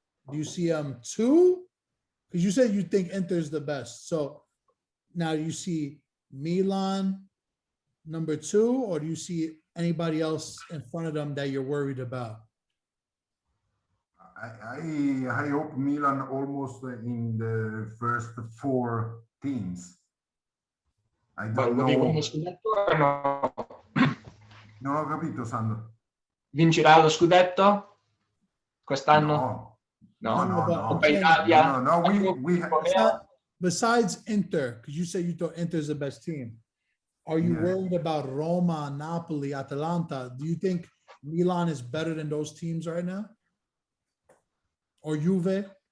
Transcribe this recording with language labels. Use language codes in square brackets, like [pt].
[en] Do you see 2? Because you said you think Inter's the best. So now you see Milan number 2, or do you see anybody else in front of them that you're worried about? I hope Milan almost in the first 4 teams. I don't know. [it] Vincono lo scudetto o no? Non ho capito, Sandro. Vincerà lo scudetto quest'anno? No. Italia? [en] We Besides Inter, because you said you thought Inter's the best team, are you worried about Roma, Napoli, Atalanta? Do you think Milan is better than those teams right now? Or Juve?